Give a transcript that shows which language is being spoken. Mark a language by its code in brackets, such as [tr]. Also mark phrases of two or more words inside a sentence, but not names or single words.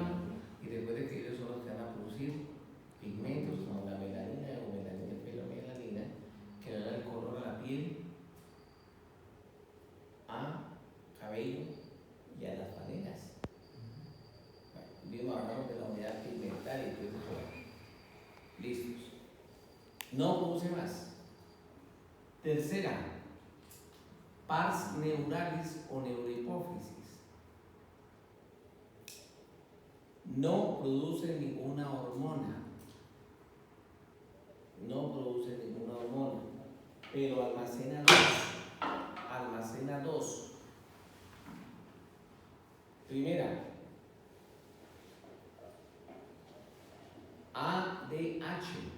[es] Y recuerde que ellos son los que van a producir pigmentos como la melanina o melanina, que le da el color a la piel, a cabello y a las panelas. Bueno, hablamos de la unidad pigmental y todo eso. Listos. No produce más. Tercera, [la] pars neuralis [es] o neurohipófisis. No produce ninguna hormona. No produce ninguna hormona, pero almacena dos. Primera, ADH.